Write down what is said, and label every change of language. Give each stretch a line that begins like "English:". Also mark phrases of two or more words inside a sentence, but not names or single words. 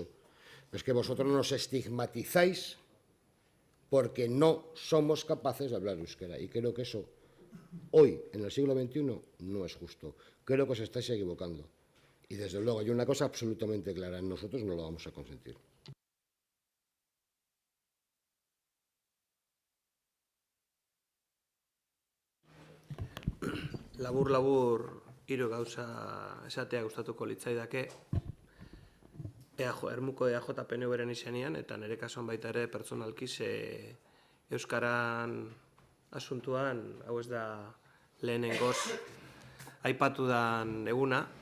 Spanish: Pero es que vosotros nos estigmatizáis porque no somos capaces de hablar euskera. Y creo que eso, hoy, en el siglo XXI, no es justo. Creo que os estáis equivocando. Y desde luego hay una cosa absolutamente clara, nosotros no lo vamos a consentir.
Basque: Labur, hiru gauza esatea gustatuko litzaidake. Ermuko EAJ PNV-ren izenean, eta nire kasuan baita ere pertsonalki euskaran asuntuan, hau ez da lehenengoz aipatu dan eguna.